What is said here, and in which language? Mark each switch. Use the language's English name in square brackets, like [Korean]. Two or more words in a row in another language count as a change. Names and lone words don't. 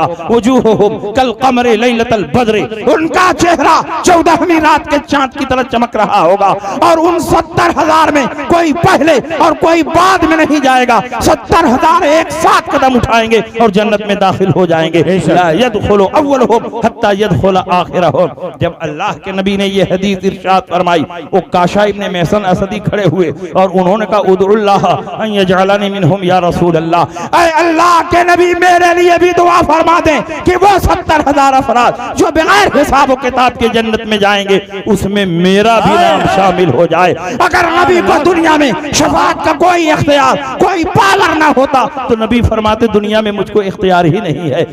[Arabic] وجوههم كالقمر ليلة البدر, [Urdu] ان کا چہرہ 14ویں رات کے چاند کی طرح چمک رہا ہوگا اور ان 70,000 میں کوئی پہلے اور کوئی بعد میں نہیں جائے گا. 70,000 ایک ساتھ قدم اٹھائیں گے اور جنت میں داخل ہو جائیں گے. [Arabic] لا يدخل أولهم حتى يدخل آخرهم. [Urdu] جب اللہ کے نبی نے یہ حدیث ارشاد فرمائی، وہ کاشہ ابن محصن اسدی کھڑے ہوئے اور انہوں نے کہا, [Arabic] ادع الله أن يجعلني منهم يا رسول الله, [Urdu] اے اللہ کے نبی میرے لیے بھی دعا فرما دیں کہ وہ 70,000 افراد جو بغیر حساب کتاب کے جنت میں جائیں گے اس میں میرا بھی نام شامل ہو جائے. اگر نبی کو دنیا میں شفاعت کا کوئی اختیار، کوئی پاور نہ ہوتا تو نبی فرماتے دنیا میں مجھ کو اختیار ہی نہیں ہے.